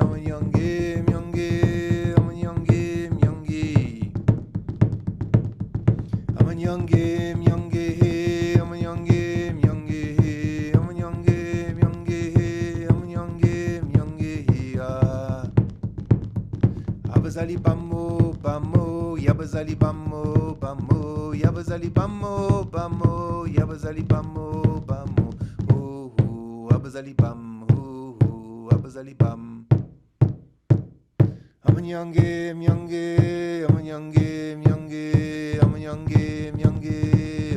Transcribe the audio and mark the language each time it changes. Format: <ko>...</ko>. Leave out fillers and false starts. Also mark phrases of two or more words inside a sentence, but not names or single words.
<en>I'm a young game, young game. I'm a young game, young game. I'm a young game, young game. I'm a young game, young game. I'm a young game, young game. I'm a young game, young game.</en> <zu>Abazali bamo, bamo, yabazali bamo, bamo, yabazali bamo, bamo, yabazali bamo, bamo. Oh, abazali bam, oh, abazali bam.</zu> <en>I'm a young game, young game. I'm a young game, young game. I'm a young game, young game.</en>